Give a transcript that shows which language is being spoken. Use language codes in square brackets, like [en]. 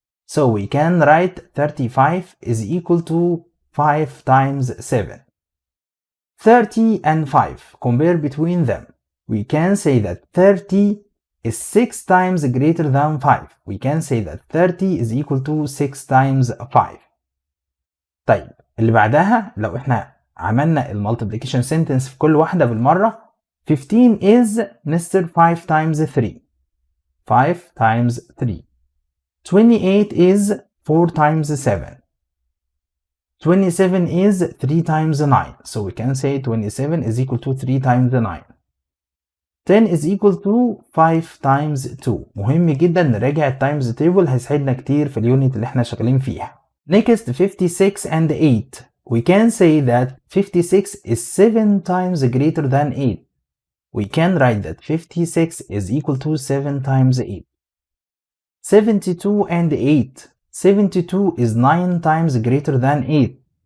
[en] So we can write 35 is equal to 5 times 7. 30 and 5. Compare between them. We can say that 30 is 6 times greater than 5. We can say that 30 is equal to 6 times 5. [ar] طيب اللي بعدها لو احنا عملنا المالتيبليكيشن سنتنس في كل واحدة بالمرة. [en] 15 is Mr. 5 times 3. 5 times 3. 28 is 4 times 7. 27 is 3 times 9. So we can say 27 is equal to 3 times 9. 10 is equal to 5 times 2. [ar] مهم جدا نراجع التايمز تيبل، هيساعدنا كتير في اليونت اللي احنا شغالين فيها. [en] Next 56 and 8. We can say that 56 is 7 times greater than 8. We can write that 56 is equal to 7 times 8. 72 and 8. 72 is 9 times greater than 8.